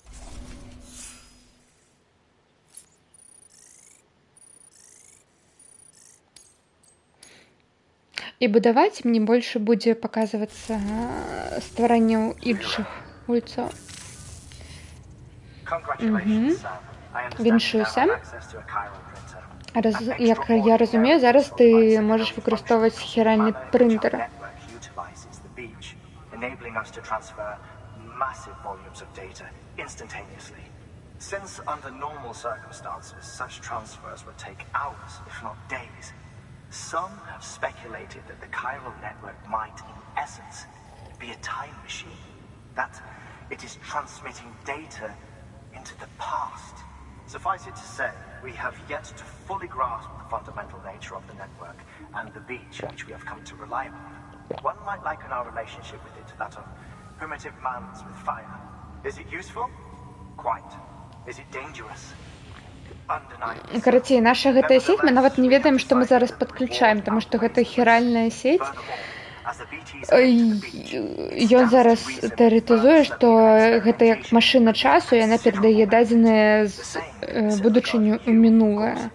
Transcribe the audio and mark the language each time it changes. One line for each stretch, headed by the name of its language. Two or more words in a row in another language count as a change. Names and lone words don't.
Belarusian: І будаваць мне больше будзе паказвацца стварэнняў іншых гульцоў. Віншую, Сэм. Як я разумею,
Ukrainian: зараз ти можеш використовувати хіральні принтери.
English: Since under normal circumstances, such transfers would take hours, if not days, some have speculated that the chiral network might, in essence, be a time machine. That it is transmitting data into the past. Suffice it to say, we have yet to fully grasp the fundamental nature of the network and the beach which we have come to rely upon. One might liken our relationship with it to that of primitive mans with fire. Is it useful? Quite. Is it dangerous? Undeniably.
Belarusian: Карацей, наша гэтая сеть, мы нават не ведаем, што мы зараз падключаем, таму што гэта хіральная сеть. Ён зараз тэарэтызуе, што гэта як машына часу, яна перадае дадзеныя з будучыню ў мінулае.